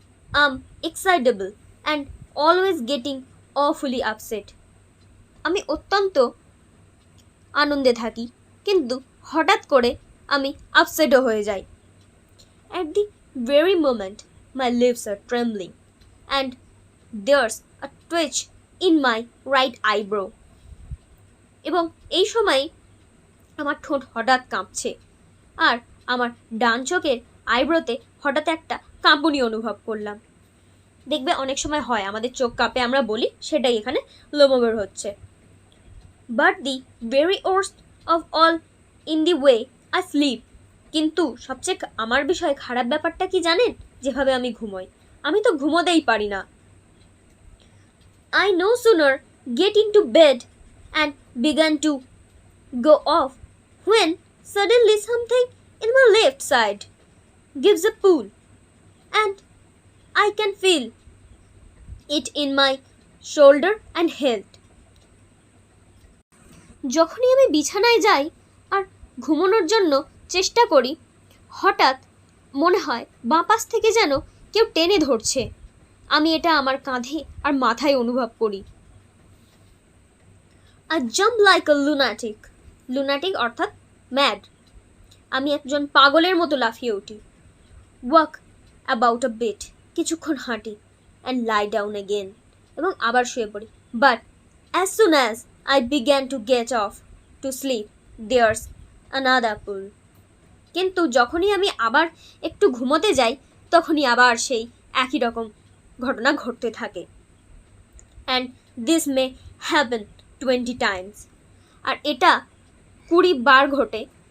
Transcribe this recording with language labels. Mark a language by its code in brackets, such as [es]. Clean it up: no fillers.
[en] I'm excitable and always getting awfully upset. [bn] আমি অত্যন্ত আনন্দে থাকি, কিন্তু হঠাৎ করে আমি আপসেটও হয়ে যাই। [en] At the very moment my lips are trembling and there's a twitch in my right eyebrow. [bn] এবং এই সময় আমার ঠোঁট হঠাৎ কাঁপছে, আর আমার ডান চোখের আইব্রোতে হঠাৎ একটা কাঁপুনি অনুভব করলাম। দেখবে অনেক সময় হয় আমাদের চোখ কাঁপে, আমরা বলি, সেটাই এখানে লোমবের হচ্ছে। [en] But the very worst of all, in the way I sleep. [bn] কিন্তু সবচেয়ে আমার বিষয়ে খারাপ ব্যাপারটা কি জানেন? যেভাবে আমি ঘুমোই, আমি তো ঘুমোতেই পারি না। [en] I no sooner get into bed and began to go off when suddenly something in my left side gives a pull and I can feel it in my shoulder and head. [bn] যখনই আমি বিছানায় যাই আর ঘুমানোর জন্য চেষ্টা করি, হঠাৎ মনে হয় বাঁ পাশ থেকে যেন কেউ টেনে ধরছে। আমি এটা আমার কাঁধে আর মাথায় অনুভব করি। [en] I jump like a lunatic. [bn] Lunatic অর্থাৎ ম্যাড। আমি একজন পাগলের মতো লাফিয়ে উঠি। [en] walk about a bit, [bn] কিছুক্ষণ হাঁটি, [en] and lie down again, [bn] এবং আবার শুয়ে পড়ি। [en] But as soon as I began to get off to sleep. There's another pool. [bn] কিন্তু যখনই আমি আবার একটু ঘুমোতে যাই তখনই আবার সেই একই রকম ঘটনা ঘটতে থাকে। [en] And this may happen 20 times. [bn] আর এটা 20 বার ঘটে।